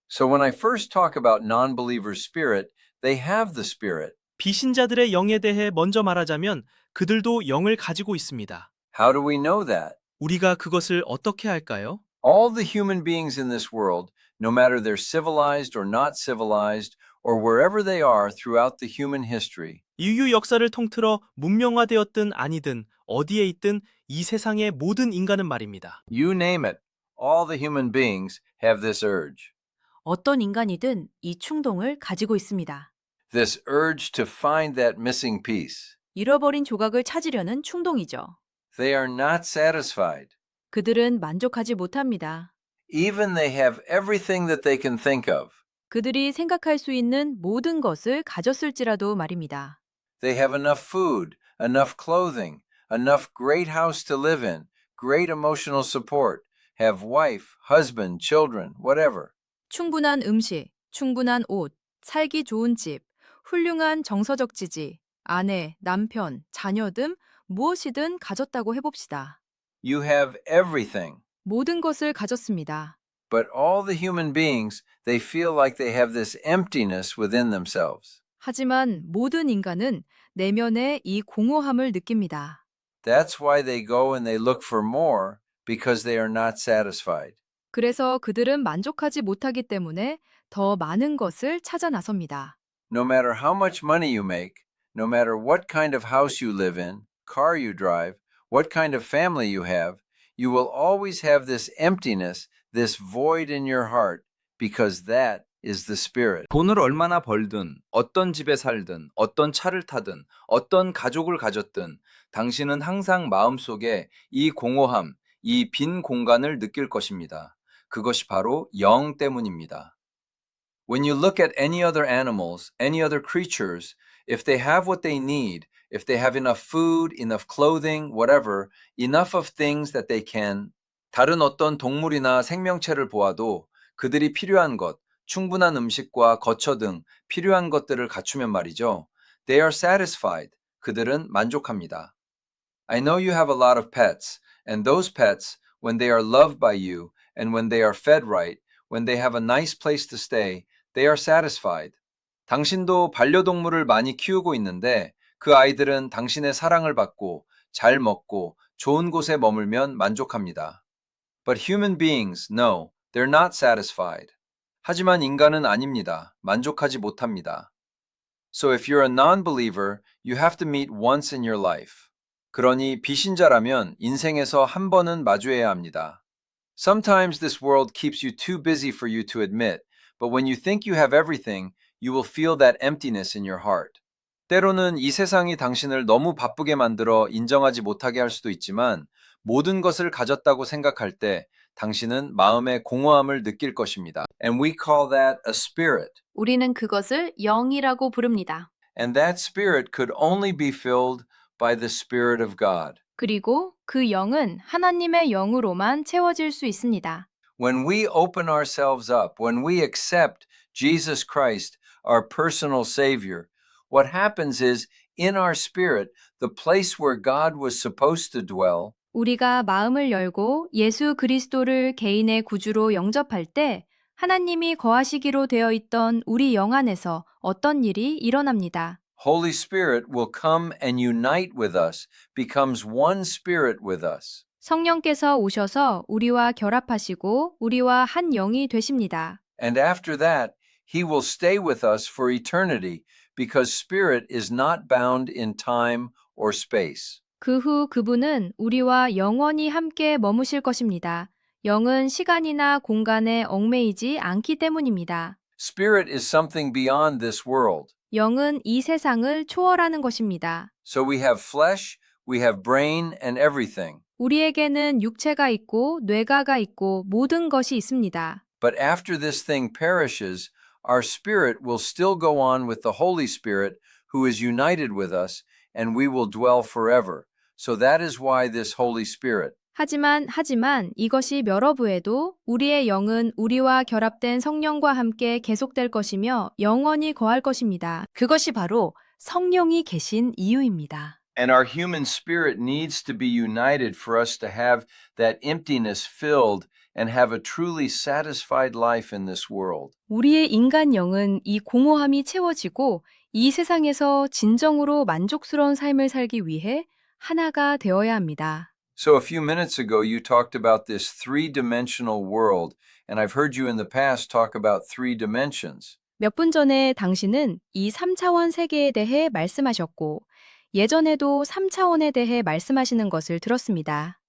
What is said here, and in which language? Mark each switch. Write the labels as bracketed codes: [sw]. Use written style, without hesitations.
[en] So when I first talk about non-believers' spirit, they have the spirit. [ko] 비신자들의 영에 대해 먼저 말하자면 그들도 영을 가지고 있습니다. [en] How do we know that? [ko] 우리가 그것을 어떻게 할까요? [en] All the human beings in this world, no matter they're civilized or not civilized, or wherever they are throughout the human history, [ko] 인류 역사를 통틀어 문명화되었든 아니든 어디에 있든 이 세상의 모든 인간은 말입니다. [en] you name it, all the human beings have this urge. [ko] 어떤 인간이든 이 충동을 가지고 있습니다. [en] This urge to find that missing piece. [ko] 잃어버린 조각을 찾으려는 충동이죠. [en] They are not satisfied. [ko] 그들은 만족하지 못합니다. [en] Even they have everything that they can think of. [ko] 그들이 생각할 수 있는 모든 것을 가졌을지라도 말입니다. [en] They have enough food, enough clothing, enough great house to live in, great emotional support, have wife, husband, children, whatever. [ko] 충분한 음식, 충분한 옷, 살기 좋은 집, 훌륭한 정서적 지지, 아내, 남편, 자녀 등 무엇이든 가졌다고 해봅시다. [en] You have everything. [ko] 모든 것을 가졌습니다. [en] But all the human beings, they feel like they have this emptiness within themselves. [ko] 하지만 모든 인간은 내면에 이 공허함을 느낍니다. [en] That's why they go and they look for more because they are not satisfied. [ko] 그래서 그들은 만족하지 못하기 때문에 더 많은 것을 찾아 나섭니다. [en] No matter how much money you make, no matter what kind of house you live in, car you drive, what kind of family you have, you will always have this emptiness, this void in your heart, because that is the spirit. [ko] 돈을 얼마나 벌든, 어떤 집에 살든, 어떤 차를 타든, 어떤 가족을 가졌든, 당신은 항상 마음속에 이 공허함, 이 빈 공간을 느낄 것입니다. 그것이 바로 영 때문입니다. [en] When you look at any other animals, any other creatures, if they have what they need, if they have enough food, enough clothing, whatever, enough of things that they can, [ko] 다른 어떤 동물이나 생명체를 보아도 그들이 필요한 것, 충분한 음식과 거처 등 필요한 것들을 갖추면 말이죠. [en] They are satisfied. [ko] 그들은 만족합니다. [en] I know you have a lot of pets, and those pets, when they are loved by you, and when they are fed right, when they have a nice place to stay, they are satisfied. [ko] 당신도 반려동물을 많이 키우고 있는데 그 아이들은 당신의 사랑을 받고 잘 먹고 좋은 곳에 머물면 만족합니다. [en] But human beings, no, they're not satisfied. [ko] 하지만 인간은 아닙니다. 만족하지 못합니다. [en] So if you're a non-believer, you have to meet once in your life. [ko] 그러니 비신자라면 인생에서 한 번은 마주해야 합니다. [en] Sometimes this world keeps you too busy for you to admit, but when you think you have everything, you will feel that emptiness in your heart. [ko] 때로는 이 세상이 당신을 너무 바쁘게 만들어 인정하지 못하게 할 수도 있지만 모든 것을 가졌다고 생각할 때 당신은 마음의 공허함을 느낄 것입니다. [en] And we call that a spirit. [ko] 우리는 그것을 영이라고 부릅니다. [en] And that spirit could only be filled by the Spirit of God. [ko] 그리고 그 영은 하나님의 영으로만 채워질 수 있습니다. [en] When we open ourselves up, when we accept Jesus Christ, our personal Savior, what happens is, in our spirit, the place where God was supposed to dwell, [ko] 우리가 마음을 열고 예수 그리스도를 개인의 구주로 영접할 때 하나님이 거하시기로 되어 있던 우리 영 안에서 어떤 일이 일어납니다. [en] Holy Spirit will come and unite with us, becomes one spirit with us. [ko] 성령께서 오셔서 우리와 결합하시고 우리와 한 영이 되십니다. [en] And after that, He will stay with us for eternity, because Spirit is not bound in time or space. [ko] 그 후 그분은 우리와 영원히 함께 머무실 것입니다. 영은 시간이나 공간에 얽매이지 않기 때문입니다. [en] Spirit is something beyond this world. [ko] 영은 이 세상을 초월하는 것입니다. [en] So we have flesh, we have brain, and everything. [ko] 우리에게는 육체가 있고 뇌가가 있고 모든 것이 있습니다. [en] But after this thing perishes, our spirit will still go on with the Holy Spirit, who is united with us, and we will dwell forever. So that is why this Holy Spirit. [ko] 하지만 이것이 멸업 후에도 우리의 영은 우리와 결합된 성령과 함께 계속될 것이며 영원히 거할 것입니다. 그것이 바로 성령이 계신 이유입니다. [en] And our human spirit needs to be united for us to have that emptiness filled and have a truly satisfied life in this world. [ko] 우리의 인간 영은 이 공허함이 채워지고 이 세상에서 진정으로 만족스러운 삶을 살기 위해 하나가 되어야 합니다. [en] So a few minutes ago, you talked about this three-dimensional world, and I've heard you in the past talk about three dimensions. [ko] 몇 분 전에 당신은 이 3차원 세계에 대해 말씀하셨고 예전에도 3차원에 대해 말씀하시는 것을 들었습니다.